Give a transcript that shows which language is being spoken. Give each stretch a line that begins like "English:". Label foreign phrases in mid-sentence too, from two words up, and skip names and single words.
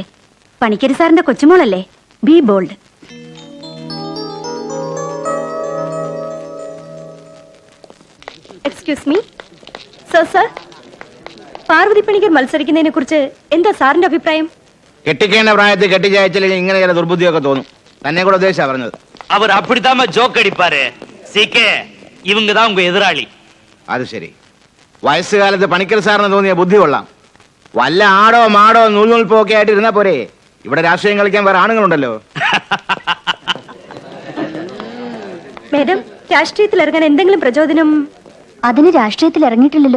Malayalam: പണിക്കരി സാറിന്റെ കൊച്ചുമോളല്ലേ,
English: be bold. excuse me sir,
Malayalam: പാർവതി പണിക്കർ മത്സരിക്കുന്നതിനെ കുറിച്ച് എന്താ സാറിന്റെ അഭിപ്രായം? കെട്ടിക്കേണ്ട പ്രായത്തിൽ കെട്ടിച്ചയച്ചില്ലെങ്കിൽ ഇങ്ങനെ ചില ദുർബുദ്ധിയൊക്കെ തോന്നും. തന്നെ കൂടെ ഉദ്ദേശിച്ചാ പറഞ്ഞത്.
Tamil: அவர் அப்படித்தாம ஜோக் அடிப்பாரு. சீக்கே, இவங்க தான் உங்க எதிராளி.
Malayalam: അത് ശരി. വയസ്സുകാലത്ത് പണിക്കർ സാറിന് തോന്നിയ ബുദ്ധി കൊള്ളാം. വല്ല ആടോ മാടോ നൂൽനൂൽപ്പോ ഒക്കെ ആയിട്ട് ഇരുന്നാ പോരെ. ഇവിടെ രാഷ്ട്രീയം കളിക്കാൻ വേറെ ആണുങ്ങളുണ്ടല്ലോ. മേഡം, രാഷ്ട്രീയത്തിൽ ഇറങ്ങാൻ എന്തെങ്കിലും പ്രചോദനം? അതിന് രാഷ്ട്രീയത്തിൽ ഇറങ്ങിയിട്ടില്ലല്ലോ.